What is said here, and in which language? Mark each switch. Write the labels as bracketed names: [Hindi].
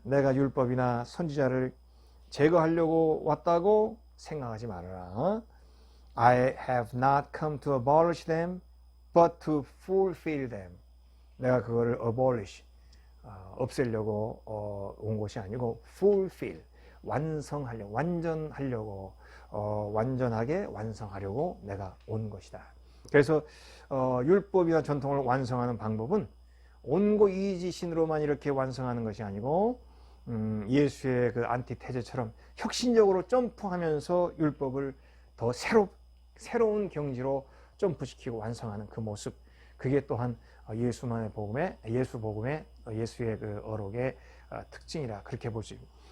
[Korean] 내가 율법이나 선지자를 제거하려고 왔다고 생각하지 말아라. [English] I have not come to abolish them, but to fulfill them. [Korean] 내가 그거를 abolish, 없애려고 온 것이 아니고 fulfill. 완성하려고, 완전하게 완성하려고 내가 온 것이다. 그래서 율법이나 전통을 완성하는 방법은 온고이지신으로만 이렇게 완성하는 것이 아니고 예수의 그 안티테제처럼 혁신적으로 점프하면서 율법을 더 새로운 경지로 점프시키고 완성하는 그 모습, 그게 또한 예수의 복음의 예수의 그 어록의 특징이라 그렇게 볼 수 있습니다.